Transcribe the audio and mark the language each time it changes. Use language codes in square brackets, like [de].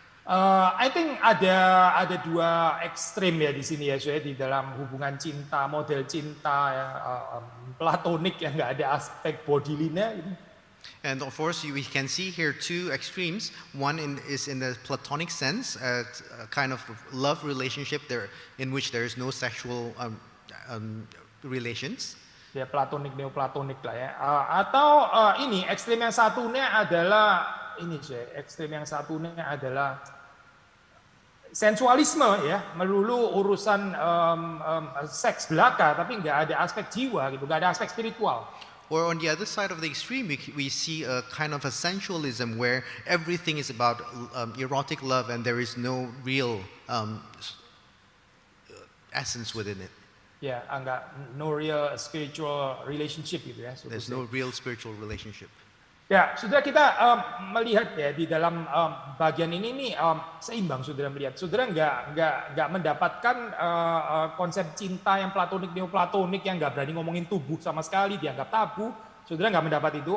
[en] I think [id] ada dua ekstrim ya di sini ya, di dalam hubungan cinta, model cinta ya, platonik yang nggak ada aspek bodily-nya. [en] And of course, we can see here two extremes. One is in the platonic sense, a kind of love relationship there in which there is no sexual relations. [id] Ya, platonik, neoplatonik lah ya. Atau ini ekstrim yang satunya adalah sensualisme ya, melulu urusan seks belaka, tapi nggak ada aspek jiwa gitu, nggak ada aspek spiritual. [en] Or on the other side of the extreme, we see a kind of a sensualism where everything is about erotic love and there is no real essence within it. Ya, no real spiritual relationship gitu ya. There's no real spiritual relationship. [id] Ya, saudara kita melihat ya di dalam bagian ini nih seimbang saudara melihat. Saudara nggak mendapatkan konsep cinta yang platonik neoplatonik yang nggak berani ngomongin tubuh sama sekali, dianggap tabu. Saudara nggak mendapat itu.